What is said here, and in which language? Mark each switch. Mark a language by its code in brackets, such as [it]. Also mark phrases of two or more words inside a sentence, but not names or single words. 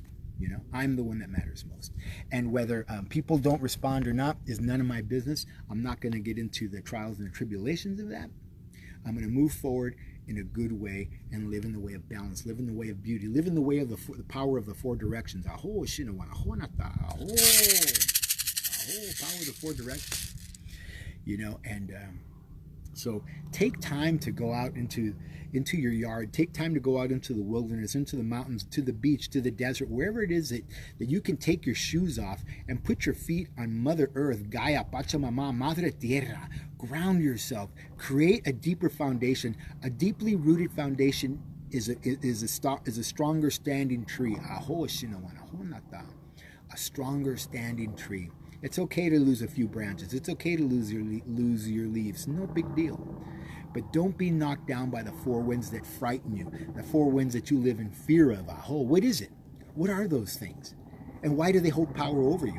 [en] You know, I'm the one that matters most. And whether people don't respond or not is none of my business. I'm not going to get into the trials and the tribulations of that. I'm going to move forward in a good way and live in the way of balance, live in the way of beauty, live in the way of the power of the four directions. Aho, shinawana, honata, aho, power of the four directions. You know, and so take time to go out into your yard. Take time to go out into the wilderness, into the mountains, to the beach, to the desert, wherever it is that you can take your shoes off and put your feet on Mother Earth, Gaia, Pachamama, [es] Madre Tierra. [en] Ground yourself. Create a deeper foundation. A deeply rooted foundation is a stronger standing tree. Aho shinawana honata. A stronger standing tree. It's okay to lose a few branches. It's okay to lose your leaves. No big deal. But don't be knocked down by the four winds that frighten you, the four winds that you live in fear of. Aho, what is it? What are those things? And why do they hold power over you?